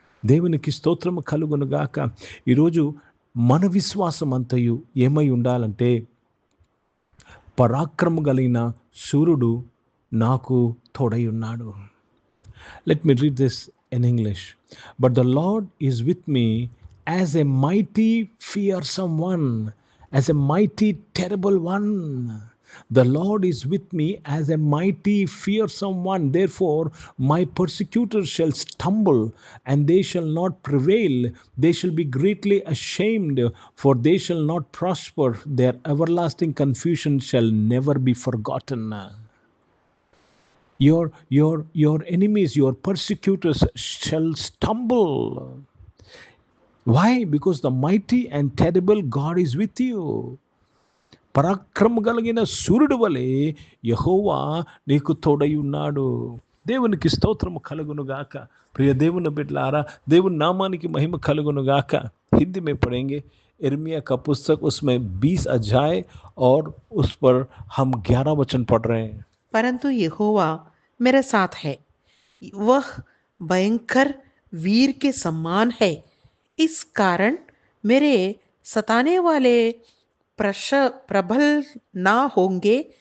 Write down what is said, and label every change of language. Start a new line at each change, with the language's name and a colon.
Telugu: దేవునికి స్తోత్రము కలుగునుగాక. ఈరోజు మన విశ్వాసం అంతయు ఏమై ఉండాలంటే, పరాక్రమ కలిగిన సూర్యుడు నాకు తోడై ఉన్నాడు.
English: Let me read this in English. But the Lord is with me as a mighty fearsome one, as a mighty terrible one. The Lord is with me as a mighty fearsome one. Therefore my persecutors shall stumble and they shall not prevail. They shall be greatly ashamed, for they shall not prosper. Their everlasting confusion shall never be forgotten. Your enemies, your persecutors shall stumble. Why? Because the mighty and terrible God is with you.
Telugu: పరాక్రమ కలిగిన సూర్యుడు వలె యెహోవా నీకు తోడై ఉన్నాడు. దేవునికి స్తోత్రము కలుగునుగాక. ప్రియ దేవుని బిడ్డలారా, దేవుని నామానికి మహిమ కలుగునుగాక.
Hindi: हिंदी में पढ़ेंगे इर्मिया का पुस्तक, उसमें 20 अध्याय और उस पर हम 11 वचन पढ़ रहे हैं. परंतु यहोवा मेरे साथ है, वह भयंकर वीर के समान है. इस कारण मेरे सताने वाले प्रबल ना होंगे.